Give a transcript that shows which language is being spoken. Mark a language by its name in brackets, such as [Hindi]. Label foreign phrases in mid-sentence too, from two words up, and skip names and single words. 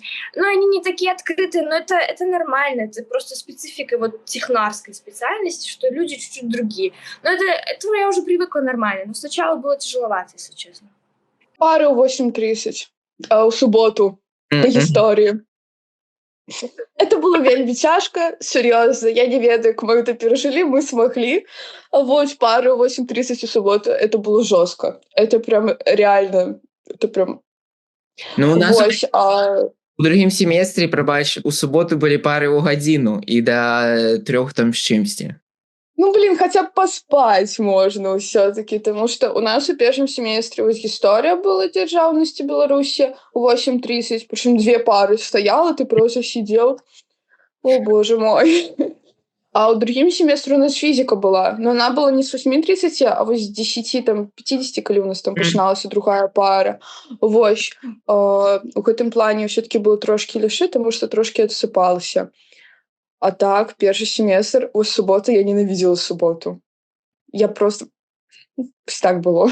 [Russian] Но они не такие открытые, но это нормально, это просто специфика вот технарской специальности, что люди чуть-чуть другие. Но это я уже привыкла нормально, но сначала было тяжеловато, если честно. Пары у 8:30 в субботу по истории. Это было [Belarusian] вельмі цяжка, сур'ёзна. Я не ведаю, як мы гэта перажылі, мы смаглі. [Russian] А вот [Belarusian] пары 8:30 у суботу [Russian] это было [Belarusian] жорстка. [Russian] Это прям реально, это прям Ну, у нас [Belarusian] вось, у другім семестрі, прабач, у суботу былі пары ў гадзіну і да 3 там з чымсьці. [Russian] ну, блин, хотя б [Belarusian] паспаць можна ўсё-таки, тому что у нас у першым семестры вось гісторыя была дзяржаўнасці Беларусі у 8:30, прычым 2 пары стаяла, [Russian] ты просто сидел. О, боже мой. [Belarusian] А ў другім семестры у нас фізіка была, [Russian] но она была не с [Belarusian] 8:30, а вось з 10 там 50, калі у нас там пачыналася другая пара. Вось. У гэтым плане ўсё-таки было трошки лягчэй, тому што трошки адсыпалася. А так, першы семестр у суботу я ненавидела суботу. [Russian] Я просто так было.